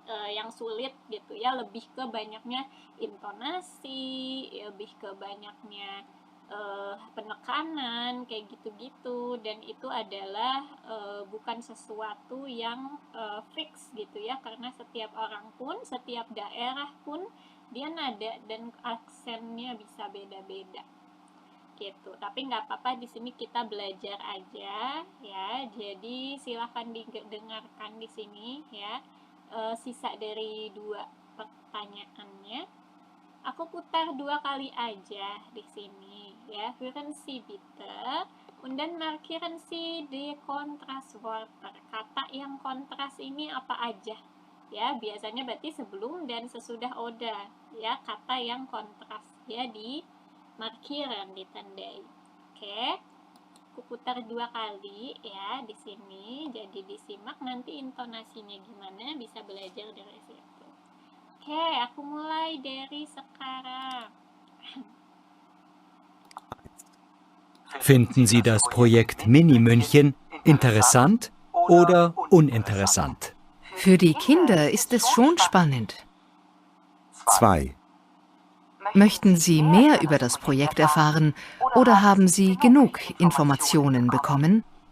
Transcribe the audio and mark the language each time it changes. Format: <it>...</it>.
<id>yang sulit gitu ya, lebih ke banyaknya intonasi, lebih ke banyaknya penekanan kayak gitu-gitu, dan itu adalah bukan sesuatu yang fix gitu ya, karena setiap orang pun, setiap daerah pun dia nada dan aksennya bisa beda-beda gitu. Tapi nggak apa-apa, di sini kita belajar aja ya. Jadi silahkan didengarkan di sini ya. Sisa dari 2 pertanyaannya. Aku putar 2 kali aja di sini ya.</id> <de>Hören Sie bitte und dann markieren Sie die Kontrastwörter.</de> <id>Kata yang kontras ini apa aja? Ya, biasanya berarti sebelum dan sesudah oda ya, kata yang kontras ya di markiran, ditandai. Oke. Aku putar 2 kali ya di sini. Jadi disimak nanti intonasinya gimana, bisa belajar dari situ. Oke, aku mulai dari sekarang.</id> <de>Finden Sie das Projekt Mini-München interessant oder uninteressant? Für die Kinder ist es schon spannend. 2. Möchten Sie mehr über das Projekt erfahren oder haben Sie genug Informationen bekommen?</de>